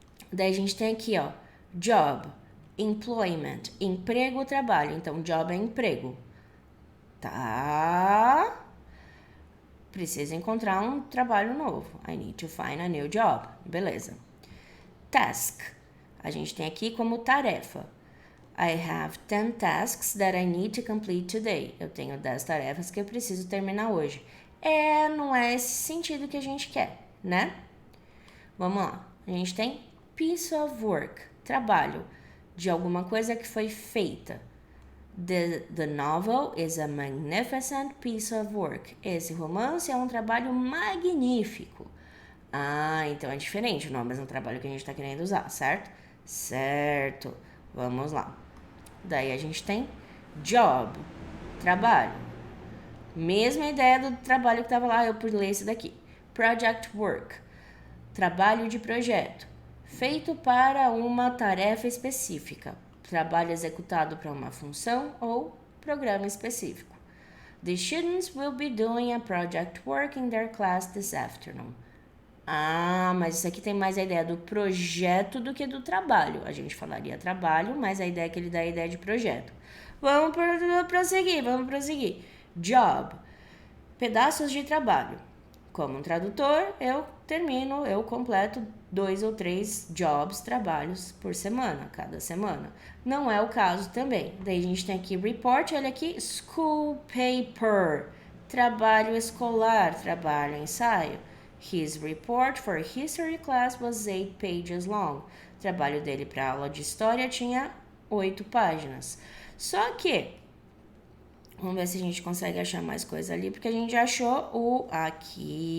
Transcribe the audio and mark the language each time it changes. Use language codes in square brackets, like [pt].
[pt] Daí a gente tem aqui, ó, job, employment, emprego, trabalho. Então, job é emprego. Tá? Preciso encontrar um trabalho novo. [en] I need to find a new job. [pt] Beleza. Task. A gente tem aqui como tarefa. [en] I have 10 tasks that I need to complete today. [pt] Eu tenho 10 tarefas que eu preciso terminar hoje. Não é esse sentido que a gente quer, né? Vamos lá. A gente tem piece of work. Trabalho de alguma coisa que foi feita. [en] The novel is a magnificent piece of work. [pt] Esse romance é um trabalho magnífico. Então é diferente, não é o mesmo trabalho que a gente está querendo usar, certo? Certo. Vamos lá. Daí a gente tem job, trabalho. Mesma ideia do trabalho que estava lá, eu pulei esse daqui. Project work, trabalho de projeto, feito para uma tarefa específica, trabalho executado para uma função ou programa específico. [en] The students will be doing a project work in their class this afternoon. [pt] Ah, mas isso aqui tem mais a ideia do projeto do que do trabalho. A gente falaria trabalho, mas a ideia é que ele dá a ideia de projeto. Vamos prosseguir. Job, pedaços de trabalho. Como um tradutor, eu completo 2 ou 3 jobs, trabalhos por semana, cada semana. Não é o caso também. Daí a gente tem aqui report, olha aqui, school paper, trabalho escolar, trabalho ensaio. [en] His report for history class was 8 pages long. [pt] O trabalho dele para aula de história tinha 8 páginas. Só que, vamos ver se a gente consegue achar mais coisa ali, porque a gente já achou o aqui.